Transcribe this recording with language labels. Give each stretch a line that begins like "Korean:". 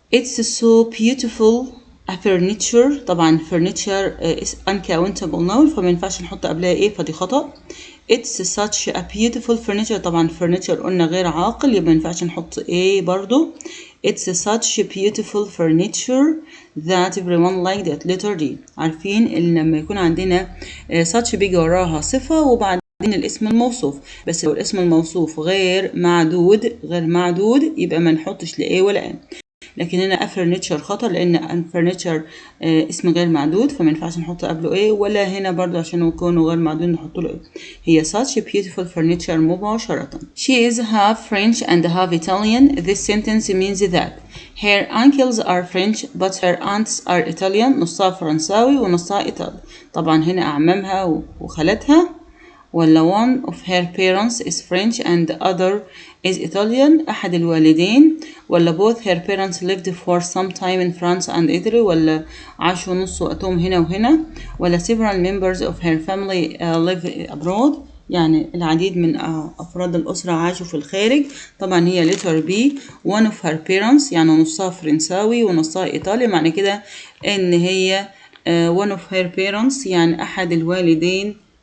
English: it's so beautiful a furniture طبعا furniture is uncountable noun
Arabic: فما ينفعش نحط قبلها ايه فدي خطأ.
English: it's such a beautiful furniture
Arabic: طبعا furniture قلنا غير عاقل يبقى ما ينفعش نحط ايه برضو.
English: It's such beautiful furniture that everyone liked it. letter D.
Arabic: عارفين إن لما يكون عندنا such بيجي وراها صفة وبعدين الاسم الموصوف، بس لو الاسم الموصوف غير معدود يبقى ما نحطش لا A ولا N. لكن هنا furniture خطر لأن furniture اسم غير معدود فما ينفعش نحط قبله A، ولا هنا برضو عشان يكون غير معدود نحط له A.
English: هي such beautiful furniture مباشرة. She is half French and half Italian. This sentence means that her uncles are French but her aunts are Italian.
Arabic: نصها فرنساوي ونصها إيطالي. طبعا هنا أعمامها وخالتها، ولا
English: one of her parents is French and the other is Italian،
Arabic: أحد الوالدين، ولا
English: both her parents lived for some time in France and Italy،
Arabic: ولا عاشوا نص وقتهم هنا وهنا، ولا
English: several members of her family live abroad،
Arabic: يعني العديد من أفراد الأسرة عاشوا في الخارج. طبعا هي letter B
English: one of her parents
Arabic: يعني نصها فرنساوي ونصها إيطالي، معنى كده إن هي one of her parents يعني أحد الوالدين.